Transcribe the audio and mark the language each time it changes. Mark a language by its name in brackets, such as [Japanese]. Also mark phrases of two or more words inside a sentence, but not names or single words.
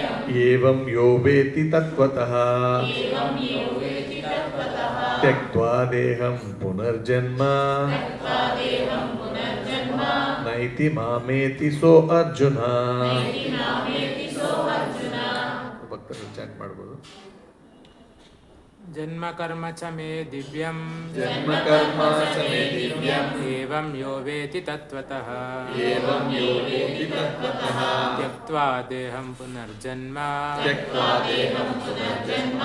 [Sanskrit] ಏವಂ ಯೋ ವೇತಿ ತತ್ವತಃ ತ್ಯಕ್ತ್ವಾ ದೇಹಂ ಪುನರ್ಜನ್ಮ ನೈತಿ ಮಾಮೇತಿ ಸೋ ಅರ್ಜುನ. [Kannada] ಭಕ್ತರು ಚಾಟ್ ಮಾಡ್ಬೋದು. [Sanskrit] ಜನ್ಮ ಕರ್ಮ ಚ ಮೇ ದಿವ್ಯಂ ಜನ್ಮ ಕರ್ಮ ಚ ಮೇ ದಿವ್ಯಂ ಏವಂ ಯೋ ವೇತಿ ತತ್ವತಃ ಏವಂ ಯೋ ವೇತಿ ತತ್ವತಃ ತ್ಯಕ್ತ್ವಾ ದೇಹಂ ಪುನರ್ಜನ್ಮ ತ್ಯಕ್ತ್ವಾ ದೇಹಂ ಪುನರ್ಜನ್ಮ